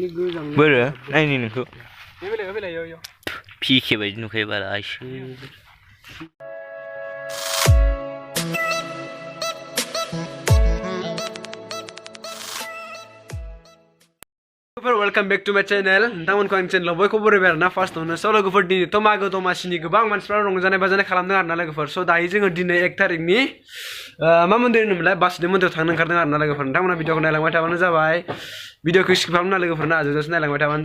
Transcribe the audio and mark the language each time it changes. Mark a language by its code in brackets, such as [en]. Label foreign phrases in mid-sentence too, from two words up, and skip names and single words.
[brx] बोरो नायनि नोंखौ पिके बायदि नुखायो बारा आइसो [en] welcome back to my channel [brx] नोंथांमोनखौ आंनि चैनेलाव बयखौबो बरायबाय आरोना फार्स्टआवनो स' लोगोफोर दिनैथ' मागो दमासिनि गोबां मानसिफ्रा रंजानाय बाजानाय खालामदों आरोना लोगोफोर स' दायो जोङो दिनै 1 तारिखनि मा मन्दिर होनोमोनलाय बासुदेव मन्दिराव थांनो ओंखारदों आरोना लोगोफोर नोंथांमोना भिडिअखौ नायलांबाय थाबानो जाबाय भिडिअखौ स्किप खालामना लोगोफोरना जोबजासिम नायलांबाय थाबानो